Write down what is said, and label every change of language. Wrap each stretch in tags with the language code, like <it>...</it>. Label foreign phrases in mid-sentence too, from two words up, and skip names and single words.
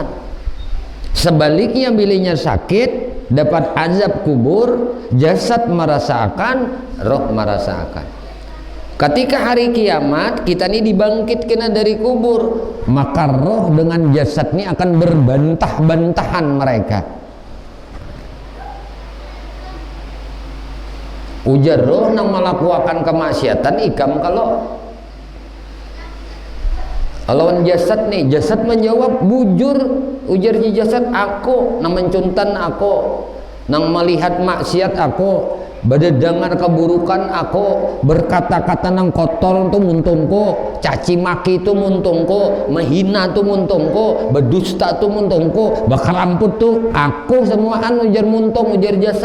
<id>Sebaliknya bilanya sakit, dapat azab kubur, jasad merasakan, roh merasakan. Ketika hari kiamat kita ini dibangkitkan dari kubur, maka roh dengan jasad ini akan berbantah-bantahan mereka.</id> <bjn>Ujar roh nang melakukan kemaksiatan ikam kalau Lawan jasad nih, jasad menjawab bujur, ujar jasad, aku nang mencuntan aku, nang melihat maksiat aku, berdengar keburukan aku, berkata-kata nang kotor tu muntungku, caci maki tu muntungku, menghina tu muntungku, berdusta tu muntungku, bakar ramput tu aku semuaan, ujar muntung, ujar jasad.</bjn>